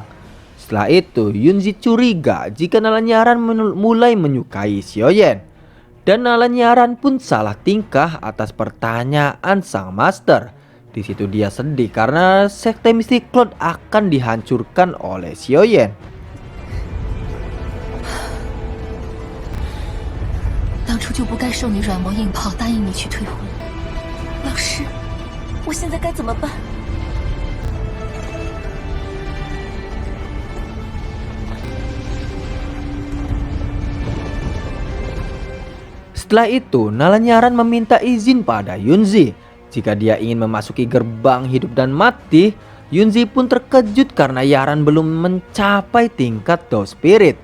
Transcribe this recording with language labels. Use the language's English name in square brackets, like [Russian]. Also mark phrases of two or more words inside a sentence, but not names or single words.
[Indonesian] Setelah itu, Yunzi curiga jika Nalan Nyaran mulai menyukai Xiaoyan. Dan Nalan Nyaran pun salah tingkah atas pertanyaan sang master. Di situ dia sedih karena sekte Mystic Cloud akan dihancurkan oleh Xiaoyan. [Chinese] 当初就不该受你软磨硬泡答应你去退婚。老师，我现在该怎么办？ [Indonesian] Setelah itu, Nalan Nyaran meminta izin pada Yunzi. Jika dia ingin memasuki gerbang hidup dan mati, Yunzi pun terkejut karena Yaran belum mencapai tingkat Dao Spirit.